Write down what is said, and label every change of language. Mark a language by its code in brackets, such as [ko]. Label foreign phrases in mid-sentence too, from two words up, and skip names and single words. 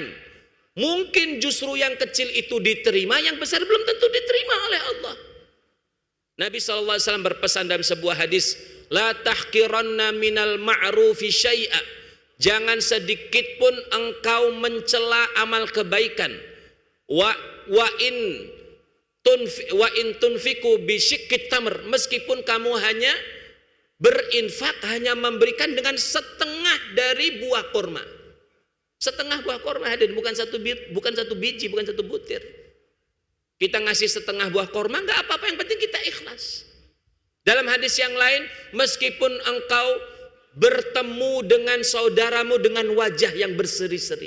[id] Mungkin justru yang kecil itu diterima, yang besar belum tentu diterima oleh Allah. Nabi SAW berpesan dalam sebuah hadis, [ar] لا تحقرن من المعروف شيئا. [id] Jangan sedikit pun engkau mencela amal kebaikan. [ar] وإن تنفق بشق تمر. [id] Meskipun kamu hanya berinfak, hanya memberikan dengan setengah dari buah kurma. Setengah buah kurma, hadir, bukan satu biji, bukan satu butir. Kita ngasih setengah buah kurma, nggak apa-apa, yang penting kita ikhlas. Dalam hadis yang lain, meskipun engkau bertemu dengan saudaramu dengan wajah yang berseri-seri.